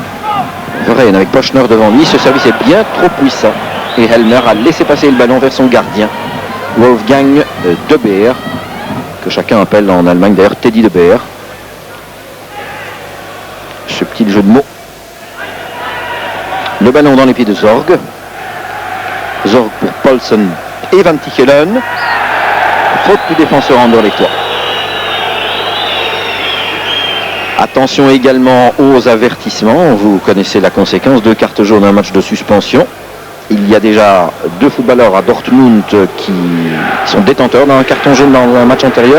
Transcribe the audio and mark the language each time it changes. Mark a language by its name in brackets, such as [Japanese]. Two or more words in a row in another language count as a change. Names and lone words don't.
[French] Verheyen Verheyen avec Pochner devant lui. Ce service est bien trop puissant. Et Helmer a laissé passer le ballon vers son gardien, Wolfgang De Beer, que chacun appelle en Allemagne d'ailleurs Teddy De Beer. Ce petit jeu de mots. Le ballon dans les pieds de Zorg. Zorg pour Paulsen et Van Tichelen. Faute du défenseur anderlechtois. Attention également aux avertissements. Vous connaissez la conséquence. 2 cartes jaunes, un match de suspension. Il y a déjà 2 footballeurs à Dortmund qui sont détenteurs d'un carton jaune dans un match antérieur.